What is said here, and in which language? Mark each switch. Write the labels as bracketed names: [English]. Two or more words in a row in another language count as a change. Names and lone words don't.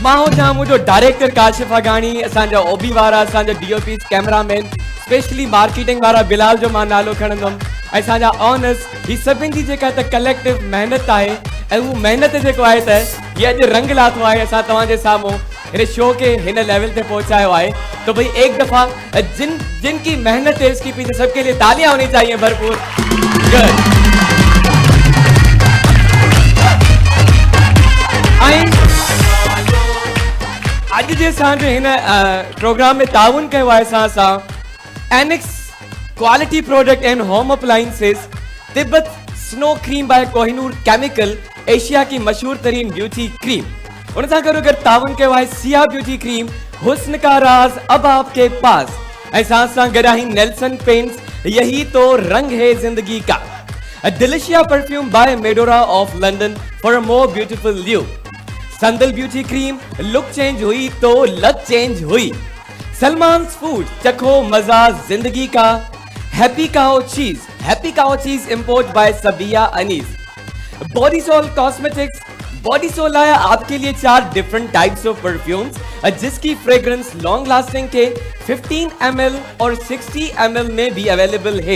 [Sindhi] मां हो जां मुंहिंजो डायरेक्टर काशिफ अगाणी असांजा ओबी वारा असांजा डीओपी कैमरामैन स्पेशली मार्केटिंग वारा बिलाल जो मां नालो खणंदुमि ऐं असांजा ऑनर्स ही सभिनि जी जेका त कलेक्टिव महिनत आहे ऐं उहो महिनत जेको आहे त हीअ अॼु रंग लाथो आहे असां तव्हांजे साम्हूं हिन शो के हिन लेवल ते पहुंचायो आहे। [Hindi] तो भाई एक दफा जिनकी मेहनत है इसकी पीछे सबके लिए तालियां होनी चाहिए भरपूर। [Sindhi] आज जे असांजे हिन प्रोग्राम में ताउन कयो आहे असां सां एनेक्स [English] quality product and home appliances [Sindhi] तिब्बत स्नो क्रीम बाय कोहिनूर केमिकल [Hindi] एशिया की मशहूर तरीन ब्यूटी [Sindhi] क्रीम उन सां गॾो ताउन कयो आहे सिया ब्यूटी क्रीम [Hindi] हुस्न का राज अब आपके पास ऐसा [Sindhi] गराही नेल्सन पेंट्स यही [Hindi] तो रंग है जिंदगी का डिलिशिया परफ्यूम बाय मेडोरा ऑफ लंदन [English] for a more beautiful look [Hindi] संदल ब्यूटी क्रीम लुक चेंज हुई तो लक चेंज हुई सलमान फूड चखो मजा जिंदगी का हैप्पी काओ चीज इंपोर्ट बाय सबिया अनीस बॉडीसोल कॉस्मेटिक्स बॉडीसोल आया आपके लिए 4 [English] different types of perfumes [Hindi] जिसकी फ्रेग्रेंस [English] long lasting [Hindi] के 15 ml और 60 ml में भी अवेलेबल है।